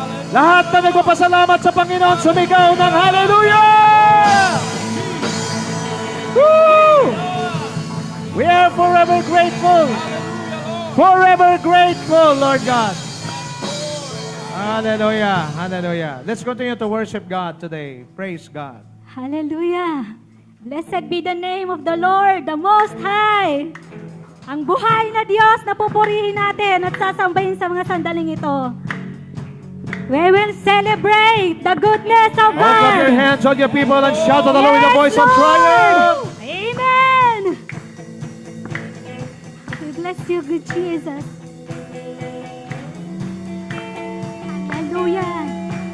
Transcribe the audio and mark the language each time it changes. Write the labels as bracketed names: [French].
[Filipino] Lahat na nagpapasalamat sa Panginoon, sumigaw ng hallelujah! Woo! [English] We are forever grateful. Forever grateful, Lord God. Hallelujah. Hallelujah. Let's continue to worship God today. Praise God. Hallelujah! Blessed be the name of the Lord, the Most High! [Filipino] Ang buhay na Diyos na pupurihin natin at sasambahin sa mga sandaling ito. [English] We will celebrate the goodness of Open up your God! hands, all your people, and shout to the Lord with a voice of triumph. Amen! We bless you, good Jesus. Hallelujah!